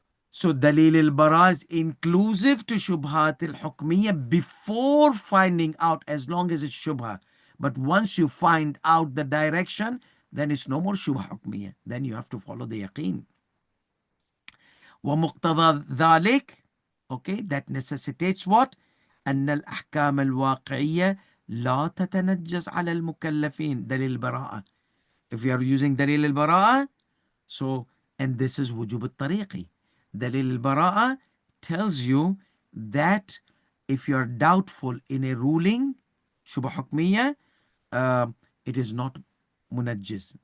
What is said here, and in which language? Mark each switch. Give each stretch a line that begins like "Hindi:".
English: So Dalil al-Bara is inclusive to Shubhat al-Hukmiyya before finding out, as long as it's Shubha. But once you find out the direction, then it's no more Shubha Hukmiyya. Then you have to follow the yaqeen.
Arabic: ومقتضى ذلك,
English: okay, that necessitates what?
Arabic: أن الأحكام الواقعية لا تتنجس على المكلفين. دليل البراءة.
English: If you are using دليل البراءة, so, and this is wujub al-tariqi. Dalil al-bara'a tells you that if you are doubtful in a ruling, shubha hukmiyya, it is not munajjis.